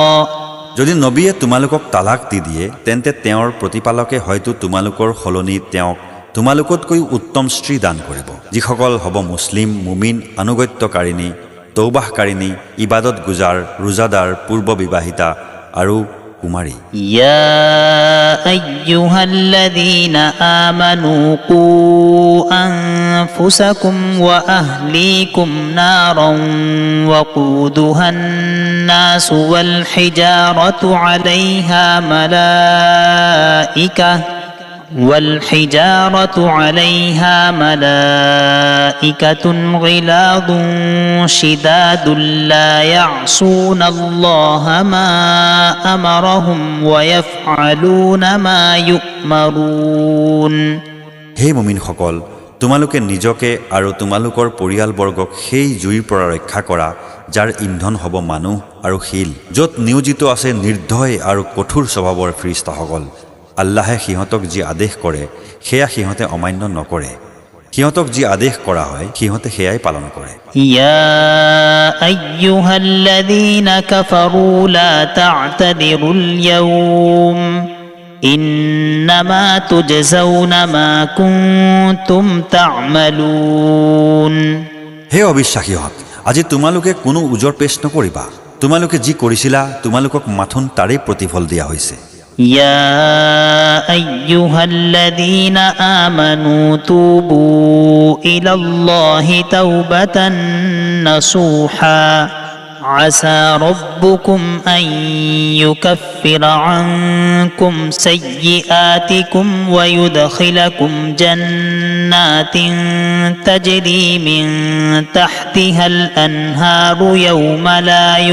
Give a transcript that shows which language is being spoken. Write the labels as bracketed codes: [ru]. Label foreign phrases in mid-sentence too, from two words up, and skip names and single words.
[as] যদি নবীয়ে তোমালোকক তালাক দি দিয়ে তেন্তে তেওঁৰ প্ৰতিপালকে হয়তো তোমালোকৰ সলনি তেওঁক তোমালোকতকৈ উত্তম স্ত্ৰী দান কৰিব, যিসকল হ'ব মুছলিম, মুমিন, আনুগত্যকাৰিণী, তৌবাহকাৰিণী, ইবাদত গুজাৰ, ৰোজাদাৰ, পূৰ্ব বিবাহিতা আৰু কুমাৰী। [ar] يا أيها الذين آمنوا قوا أنفسكم وأهليكم نارا وقودها الناس والحجارة عليها ملائكة غلاظ شداد لا يعصون الله ما أمرهم ويفعلون ما يؤمرون। [as] হে মুমিনসকল, তোমালোকে নিজকে আৰু তোমালোকৰ পৰিয়ালবৰ্গক সেই জুইৰ পৰা ৰক্ষা কৰা যাৰ ইন্ধন হ'ব মানুহ আৰু শিল, য'ত নিয়োজিত আছে নিৰ্দয় আৰু কঠোৰ স্বভাৱৰ ফিৰিস্তাসকল। আল্লাহে সিহঁতক যি আদেশ কৰে সেয়া সিহঁতে অমান্য নকৰে, সিহঁতক যি আদেশ কৰা হয় সিহঁতে সেয়াই পালন কৰে। [ar] يا أيها الذين كفروا لا تعتذروا اليوم إنما تجزون ما كنتم تعملون. [as] হে অবিশ্বাসীহঁত, আজি তোমালোকে কোনো উজৰ পেশ নকৰিবা, তোমালোকে যি কৰিছিলা তোমালোকক মাথোন তাৰেই প্ৰতিফল দিয়া হৈছে। [ar] يا أيها الذين آمنوا توبوا إلى الله توبة نصوحا عسى ربكم أن يكفر عنكم سيئاتكم ويدخلكم جنات تجري من تحتها الأنهار يوم لا